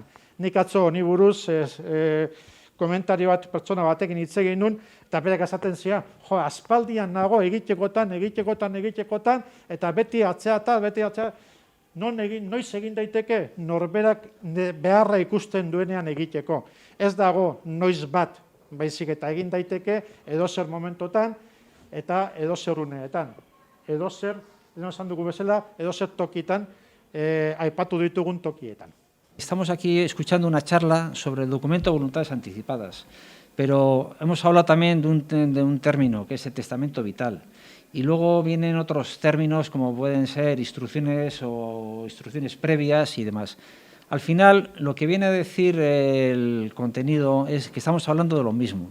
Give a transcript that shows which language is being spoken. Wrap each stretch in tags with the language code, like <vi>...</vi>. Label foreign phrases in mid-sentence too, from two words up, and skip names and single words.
<eu>Nik atzo honi buruz komentario bat pertsona batekin hitz egin nun, eta berak esaten zian, aspaldian nago egitekotan, eta beti atzea, noiz egin daiteke norberak beharra ikusten duenean egiteko. Ez dago noiz bat, baizik eta egin daiteke edozer momentotan eta edozer uneetan. Edozer, esan dugu bezala, edozer tokitan, aipatu ditugun tokietan.</eu> <es>Estamos aquí escuchando una charla sobre el documento de voluntades anticipadas, pero hemos hablado también de un término que es el testamento vital. Y luego vienen otros términos como pueden ser instrucciones o instrucciones previas y demás. Al final, lo que viene a decir el contenido es que estamos hablando de lo mismo.</es>